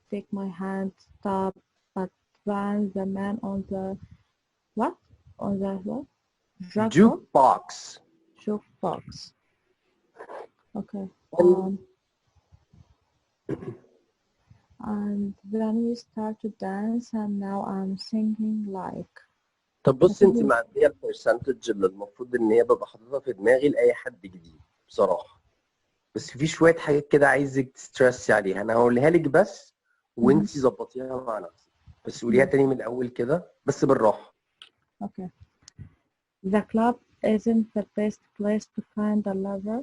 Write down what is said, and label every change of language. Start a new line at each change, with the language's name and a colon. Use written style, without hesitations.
English: Take my hand, stop, but then the man on the what? On the what? Jukebox. Jukebox. Okay. And then we start to dance, and now I'm singing like.
Arabic: طب بصي انت معديه البرسنتج اللي المفروض ان هي ببقى حاططها في دماغي لاي حد جديد بصراحه. بس في شويه حاجات كده عايزك تسترسي عليها، انا هقولها لك بس وانت ظبطيها مع نفسك. بس قوليها تاني من الاول كده بس بالراحه.
English: Okay. The club isn't the best place to find a lover.